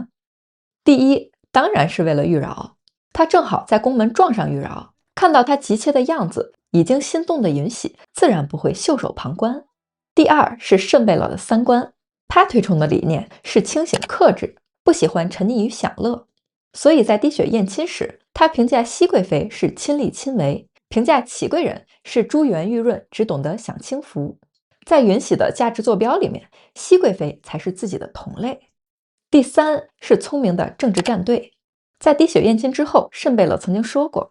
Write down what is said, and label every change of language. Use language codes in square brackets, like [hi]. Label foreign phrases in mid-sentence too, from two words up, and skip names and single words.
[zh] 第一，當然是為了玉娆。他正好在宮門撞上玉娆，看到她急切的樣子，已經心動的允喜自然不會袖手旁觀。第二是慎貝勒的三觀，他推崇的理念是清醒克制，不喜歡沉溺於享樂。所以在滴血驗親時，他評價熹貴妃是親力親為，評價祺貴人是珠圓玉潤，只懂得享清福。在允喜的價值坐標裡面，熹貴妃才是自己的同類。第三是聰明的政治站隊。在滴血驗親之後，慎貝勒曾經說過，